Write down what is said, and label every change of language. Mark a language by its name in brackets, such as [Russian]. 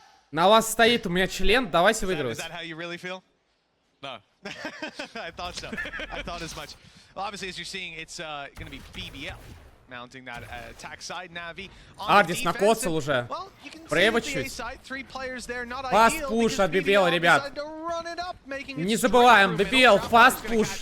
[Russian] На вас стоит у меня член, давайте выигрывать. [English] No. I thought so. I thought as much. Well, obviously, as you're seeing, it's going to be BBL mounting that attack side. Na'Vi. [Russian] Ардис накоцал уже. Брейва чуть. Фаст пуш от BBL, ребят. Не забываем, BBL, фаст пуш.